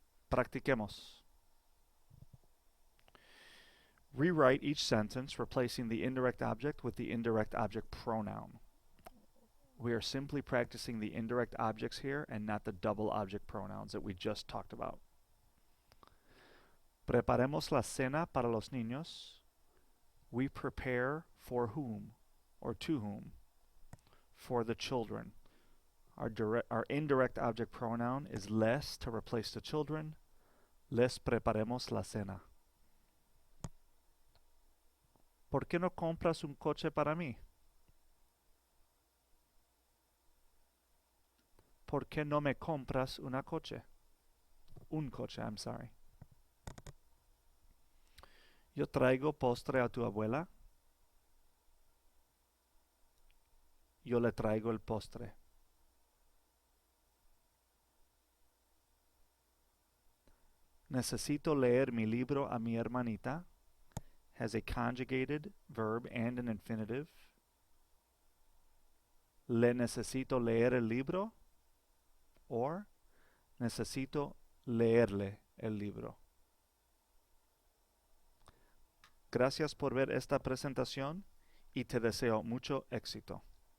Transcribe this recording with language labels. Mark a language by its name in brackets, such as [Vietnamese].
[Spanish] Practiquemos. [English] Rewrite each sentence, replacing the indirect object with the indirect object pronoun. We are simply practicing the indirect objects here and not the double object pronouns that we just talked about. [Spanish] Preparemos la cena para los niños. [English] We prepare for whom or to whom? For the children. Our indirect object pronoun is les to replace the children. [Spanish] Les preparemos la cena. ¿Por qué no compras un coche para mí? ¿Por qué no me compras una coche? Un coche, [English] I'm sorry. [Spanish] Yo traigo postre a tu abuela. Yo le traigo el postre. Necesito leer mi libro a mi hermanita. [English] Has a conjugated verb and an infinitive. [Spanish] Le necesito leer el libro, or necesito leerle el libro. Gracias por ver esta presentación y te deseo mucho éxito.